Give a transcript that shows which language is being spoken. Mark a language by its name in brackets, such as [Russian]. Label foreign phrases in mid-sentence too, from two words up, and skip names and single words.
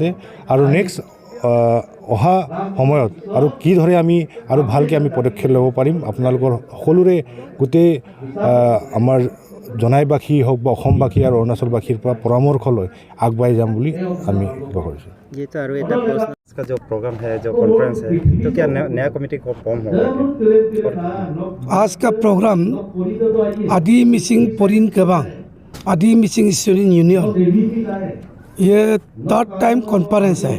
[Assamese] আৰু নেক্সট অহা সময়ত আৰু কিদৰে আমি আৰু ভালকৈ আমি পদক্ষেপ ল'ব পাৰিম, আপোনালোকৰ সকলোৰে গোটেই আমাৰ জনাইবাসী হওক বা অসমবাসী আৰু অৰুণাচলবাসীৰ পৰা পৰামৰ্শ লৈ আগবাঢ়ি যাম বুলি আমি আশা কৰিছোঁ। [Hindi] इसका जो प्रोग्राम है, जो कॉन्फ्रेंस है, तो क्या नया कमेटी को फॉर्म होगा? आज का प्रोग्राम आदि मिसिंग परिण केबांग आदि मिसिंग [English] student union, [Hindi] ये [English] third time conference [Hindi] है।